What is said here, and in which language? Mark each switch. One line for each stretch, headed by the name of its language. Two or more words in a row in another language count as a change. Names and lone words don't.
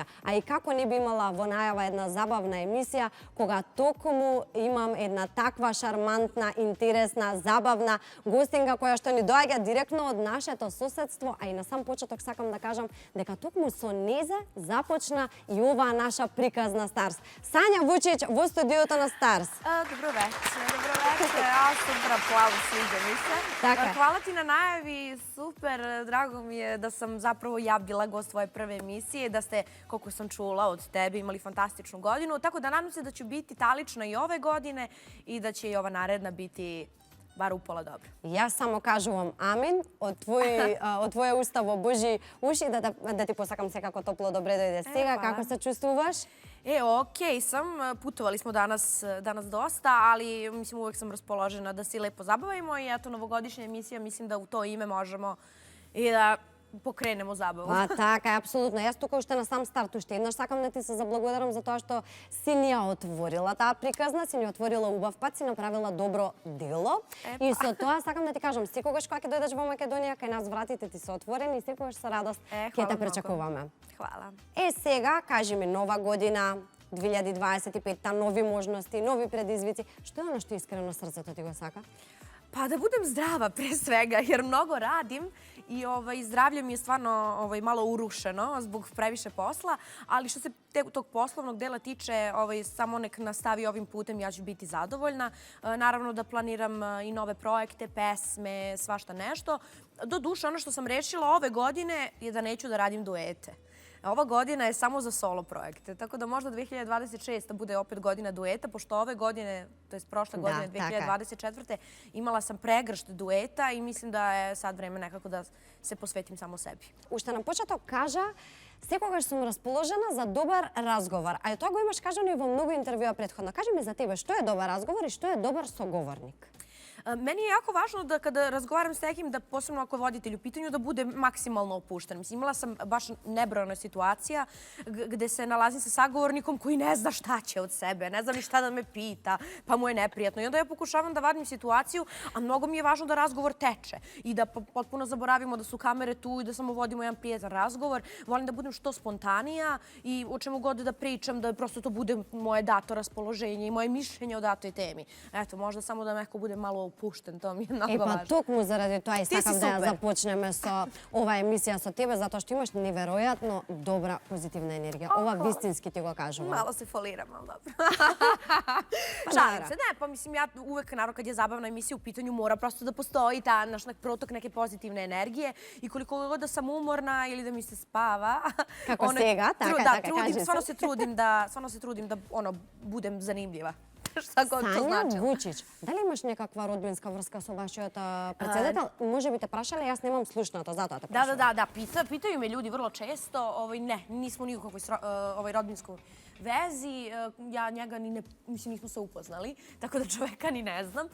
Macedonian: А и како не би имала во најава една забавна емисија, кога токму имам една таква шармантна, интересна, забавна гостинка која што ни доаѓа директно од нашето соседство, а и на сам почеток сакам да кажам дека токму со незе започна и оваа наша приказна Старс. Сања Вучич во студиото на Старс.
Serbian: Dobro večer. Ja, super aplauz, sviđa mi se.
Macedonian: Така.
Serbian: Hvala ti na najavi, super, drago mi je da sam zapravo ja bila gost tvoje prve emisije, da ste, koliko sam čula od tebe, imali fantastičnu godinu, tako da nadam se da ću biti talična i ove godine i da će i ova naredna biti bar upola dobro.
Macedonian: Јас само кажувам амин од твое уста во Божи уши, да ти посакам секако топло добре дојде сега.
Serbian: hvala.
Macedonian: Како се чувствуваш?
Serbian: Okej sam, putovali smo danas dosta, ali mislim uvek sam raspoložena da se lepo zabavimo i eto novogodišnja emisija, mislim da u to ime možemo i da pokrenemo zabavu.
Macedonian: Така, апсолутно. Јас тука уште на сам старт уште еднаш сакам да ти се заблагодарам за тоа што си ни ја отворила таа приказна, си ни отворила убав пат, си направила добро дело. И со тоа сакам да ти кажам, секогаш кога ќе дојдеш во Македонија, кај нас вратите ти се отворени и секогаш со радост ќе
Serbian: hvala
Macedonian: те
Serbian: mnogo.
Macedonian: пречекуваме.
Serbian: Hvala.
Macedonian: Сега, кажи ми, нова година, 2025-та, нови можности, нови предизвици. Што е оно што искрено срцето ти го сака?
Serbian: Pa da budem zdrava pre svega, jer mnogo radim i zdravlje mi je stvarno malo urušeno zbog previše posla, ali što se tog poslovnog dela tiče, samo nek nastavi ovim putem, ja ću biti zadovoljna. Naravno da planiram i nove projekte, pesme, svašta nešto. Doduše, ono što sam rešila ove godine je da neću da radim duete. Ova godina je samo za solo projekte, tako da možda 2026. bude opet godina dueta, pošto ove godine, to je prošle godine, 2024. imala sam pregršt dueta i mislim da je sad vreme nekako da se posvetim samo sebi.
Macedonian: Уште на почеток кажа, секогаш сум расположена за добар разговор. А тоа го имаш кажано и во многу интервјуа претходно. Кажи ми за тебе, што е добар разговор и што е добар соговорник?
Serbian: Meni je jako važno da kada razgovaram s nekim, da posebno ako je voditelj u pitanju, da bude maksimalno opušten. Mislim, imala sam baš nebrojna situacija gde se nalazim sa sagovornikom koji ne zna šta će od sebe, ne zna ni šta da me pita, pa mu je neprijatno. I onda ja pokušavam da vadim situaciju, a mnogo mi je važno da razgovor teče i da potpuno zaboravimo da su kamere tu i da samo vodimo jedan prijatan razgovor. Volim da budem što spontanija i o čemu god da pričam, da prosto to bude moje dato raspoloženje i moje mišljenje o datoj temi. Eto, možda samo da neko bude malo opušten, to mi je mnogo važno.
Macedonian: Токму заради тоа и сакам да ја супер. започнеме со оваа емисија со тебе, затоа што имаш неверојатно добра позитивна енергија. Ова вистински ти го кажувам.
Serbian: Malo se foliram, ali dobro. Pa Šalim naravno. se. Ne, pa mislim ja uvek, naravno kad je zabavna emisija u pitanju, mora prosto da postoji ta naš protok neke pozitivne energije i koliko god da sam umorna ili da mi se spava.
Macedonian: Како сега, така,
Serbian: trudim,
Macedonian: кажи се.
Serbian: stvarno se trudim da budem zanimljiva. Šta god to
Macedonian: Сања
Serbian: značilo.
Macedonian: Вучич, дали имаш некаква родбинска врска со вашиот председател? Може би те прашале, јас немам слушнато, затоа те прашале.
Serbian: Da, pitaju me ljudi vrlo često. Ne, nismo ni u kakvoj rodbinskoj vezi. Ja njega ni ne, mislim, nismo se upoznali, tako da čoveka ni ne znam.